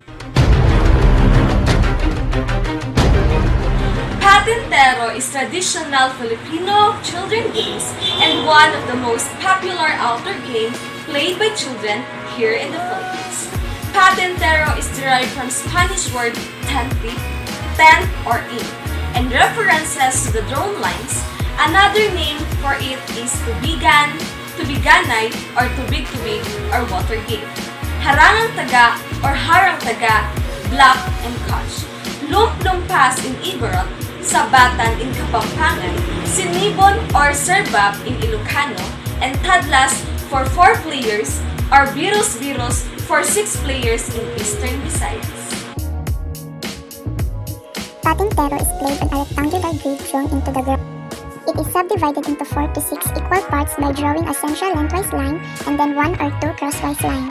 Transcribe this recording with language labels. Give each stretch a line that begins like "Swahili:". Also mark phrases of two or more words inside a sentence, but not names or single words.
English: Patintero is traditional Filipino children games and one of the most popular outdoor games played by children here in the Philippines. Patintero is derived from Spanish word tente, tent or ink, and references to the drone lines. Another name for it is tubigan, tubiganay, or tubig-tubig or water game. Harangang taga or harang taga, block and catch. Lump-lumpas in Igorot, sabatan in Kapampangan, sinibon or serbab in Ilocano, and tadlas for 4 players or biros-biros for 6 players in Eastern Visayas. Patintero is played on a rectangular grid drawn into the ground. It is subdivided into 4 to 6 equal parts by drawing a central lengthwise line and then 1 or 2 crosswise lines.